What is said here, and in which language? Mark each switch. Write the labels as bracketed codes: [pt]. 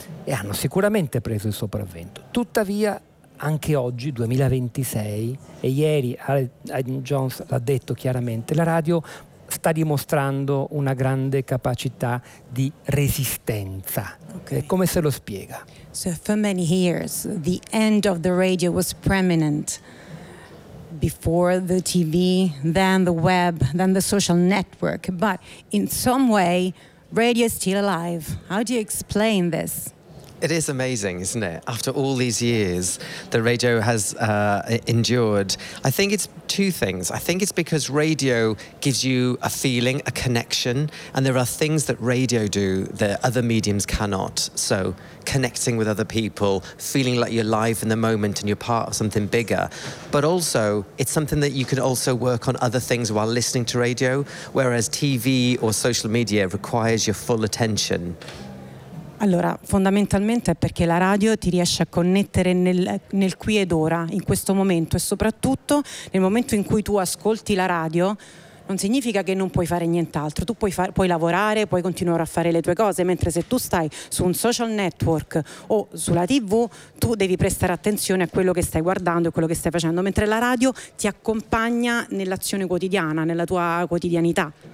[it] E hanno sicuramente preso il sopravvento. Tuttavia, anche oggi, 2026, e ieri Alan Jones l'ha detto chiaramente, la radio sta dimostrando una grande capacità di resistenza. Okay. Come se lo spiega? [en] So for many years, the end of the radio was preeminent. Before the TV, then the web, then the social network. But in some way, radio is still alive. How do you explain this? It is amazing, isn't it? After all these years, the radio has endured. I think it's two things. I think it's because radio gives you a feeling, a connection, and there are things that radio do that other mediums cannot. So connecting with other people, feeling like you're live in the moment and you're part of something bigger. But also, it's something that you can also work on other things while listening to radio, whereas TV or social media requires your full attention. [it] Allora, fondamentalmente è perché la radio ti riesce a connettere nel qui ed ora, in questo momento, e soprattutto nel momento in cui tu ascolti la radio, non significa che non puoi fare nient'altro, tu puoi lavorare, puoi continuare a fare le tue cose, mentre se tu stai su un social network o sulla TV, tu devi prestare attenzione a quello che stai guardando e quello che stai facendo, mentre la radio ti accompagna nell'azione quotidiana, nella tua quotidianità.